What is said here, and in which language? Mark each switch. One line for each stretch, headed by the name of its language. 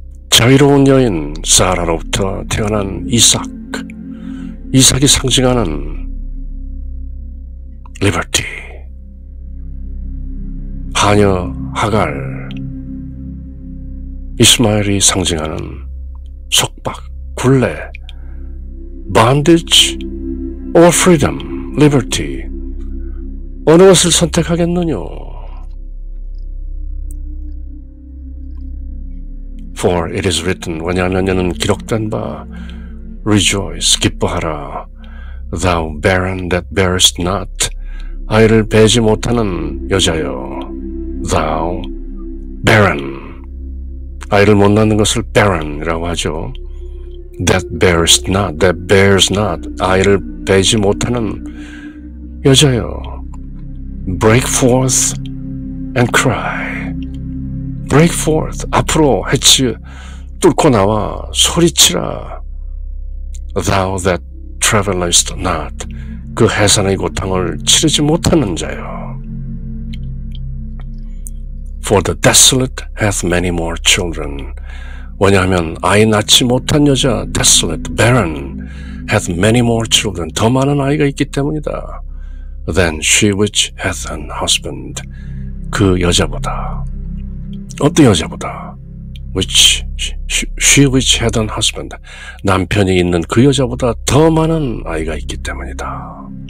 Korean: 자유로운 여인 사라로부터 태어난 이삭이 상징하는 liberty, 하녀 하갈, 이스마엘이 상징하는 속박, 굴레,
English: bondage or freedom, liberty.
Korean: 어느 것을 선택하겠느냐?
English: For it is written,
Korean: 왜냐하면 이는 기록된 바
English: Rejoice,
Korean: 기뻐하라.
English: Thou barren that bearest not,
Korean: 아이를 베지 못하는 여자여.
English: Thou barren,
Korean: 아이를 못 낳는 것을 barren이라고 하죠.
English: That bearest not, that bears not,
Korean: 아이를 베지 못하는 여자여.
English: Break forth and cry. Break forth,
Korean: 앞으로 해치 뚫고 나와 소리치라.
English: Thou that travelest not,
Korean: 그 해산의 고통을 치르지 못하는 자여.
English: For the desolate hath many more children.
Korean: 왜냐하면 아이 낳지 못한 여자,
English: desolate, barren, hath many more children,
Korean: 더 많은 아이가 있기 때문이다.
English: Than she which hath an husband,
Korean: 그 여자보다, 어떤 여자보다,
English: which she which had an husband,
Korean: 남편이 있는 그 여자보다 더 많은 아이가 있기 때문이다.